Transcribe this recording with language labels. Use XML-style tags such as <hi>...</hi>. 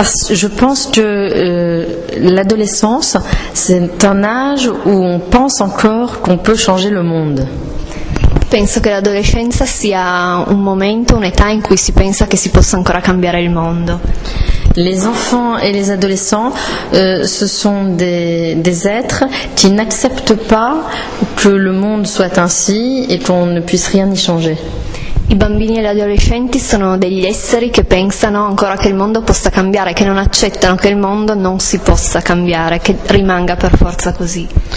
<fr>Je pense que l'adolescence, c'est un âge où on pense encore qu'on peut changer le monde.</fr> <it>Penso che l'adolescenza sia un momento, un'età in cui si pensa che si possa ancora cambiare il mondo.</it> <fr>Les enfants et les adolescents, ce sont des êtres qui n'acceptent pas que le monde soit ainsi et qu'on ne puisse rien y changer.</fr> <it>I bambini e gli adolescenti sono degli esseri che pensano ancora che il mondo possa cambiare, che non accettano che il mondo non si possa cambiare, che rimanga per forza così.</it>